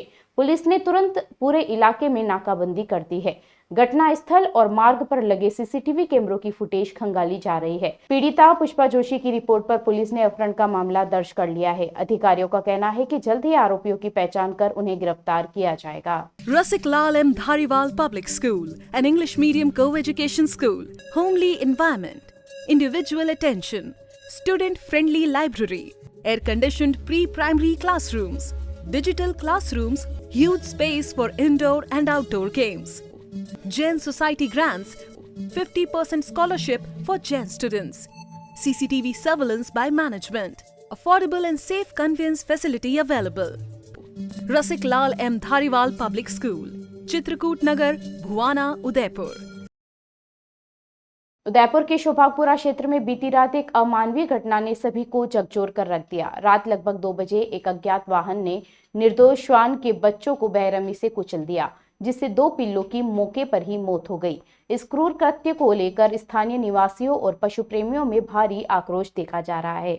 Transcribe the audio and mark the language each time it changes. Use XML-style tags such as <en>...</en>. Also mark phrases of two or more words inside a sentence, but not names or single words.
<hi>पुलिस ने तुरंत पूरे इलाके में नाकाबंदी कर दी है। घटना स्थल और मार्ग पर लगे</hi> <en>CCTV cameras</en> <hi>की फुटेज खंगाली जा रही है। पीड़िता पुष्पा जोशी की रिपोर्ट पर पुलिस ने अपहरण का मामला दर्ज कर लिया है। अधिकारियों का कहना है कि जल्द ही आरोपियों की पहचान कर उन्हें गिरफ्तार किया जाएगा।</hi> <en>Rasik Lal M. Dhariwal Public School, an English medium co-education school, homely environment, individual attention, student-friendly library, air-conditioned pre-primary classrooms, digital classrooms, huge space for indoor and outdoor games. Jain Society grants 50% scholarship for Jain students. CCTV surveillance by management. Affordable and safe conveyance facility available. Rasik Lal M. Dhariwal Public School, Chitrakoot Nagar, Bhuwana, Udaipur.</en> <hi>उदयपुर के शोभापुरा क्षेत्र में बीती रात एक अमानवीय घटना ने सभी को झकझोर कर रख दिया। रात लगभग 2 बजे एक अज्ञात वाहन ने निर्दोष श्वान के बच्चों को बेरहमी से कुचल दिया, जिससे 2 पिल्लों की मौके पर ही मौत हो गई। इस क्रूर कृत्य को लेकर स्थानीय निवासियों और पशु प्रेमियों में भारी आक्रोश देखा जा रहा है।</hi>